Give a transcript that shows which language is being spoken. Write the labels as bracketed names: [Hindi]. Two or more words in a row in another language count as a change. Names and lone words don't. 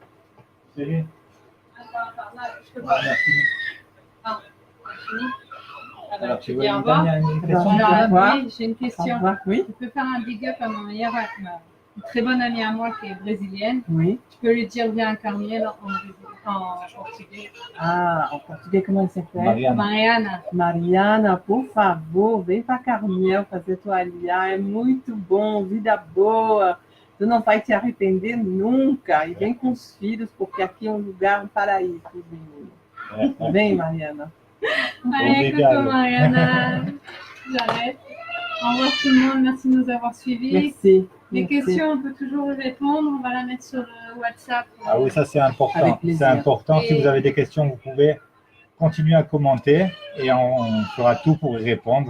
[French] Alors, tu veux une question? Oui, j'ai une question. Oui. Tu peux faire un [English] big up [French] à ma meilleure, une très bonne amie à moi qui est brésilienne. Oui. Tu peux lui dire bien à Carmiel en portugais. Ah, en portugais, comment elle s'appelle? [Portuguese] Mariana, por favor, vem para Carmiel fazer tua aliá. É muito bom, vida boa. Tu não vai te arrepender nunca. E vem com os filhos, porque aqui é um lugar, um paraíso, menino. Bem, Mariana. [French] Allez, [Portuguese] Obrigado. [French] coucou Mariana. J'arrête. Au revoir tout le monde. Merci de nous avoir suivis. Merci. Les Merci. questions, on peut toujours y répondre. On va la mettre sur le WhatsApp. Ah oui, ça c'est important. Avec plaisir. C'est important. Si Et- vous avez des questions, vous pouvez continuer à commenter et on fera tout pour y répondre.